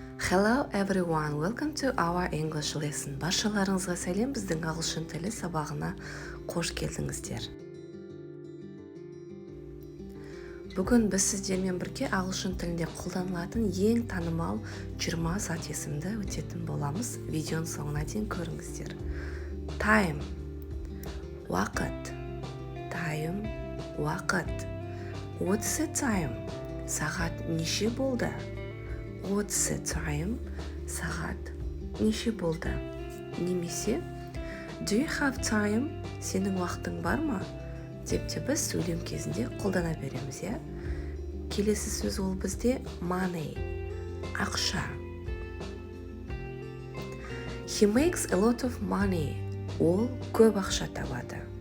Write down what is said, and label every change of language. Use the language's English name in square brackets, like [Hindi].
[English] Hello everyone, welcome to our English lesson. [Kazakh] Баршаларыңызға сәлем, біздің ағылшын тілі сабағына қош келдіңіздер. Бүгін біз сіздермен бірге ағылшын тілінде қолданылатын ең танымал 20 зат есімді өтетін боламыз. Видеоның соңына дейін көріңіздер. [English] Time, уақыт. Time, уақыт. What's the time? [Kazakh] Сағат неше болды? [English] What's the time? [Kazakh] Сағат неше болды? [English] Немесе Do you have time? [Kazakh] Сенің уақытың бар ма? Деп те біз сөйлем кезінде қолдана береміз, иә? Келесі сөз ол бізде money, ақша. [English] He makes a lot of money. [Kazakh] Ол көп ақша табады.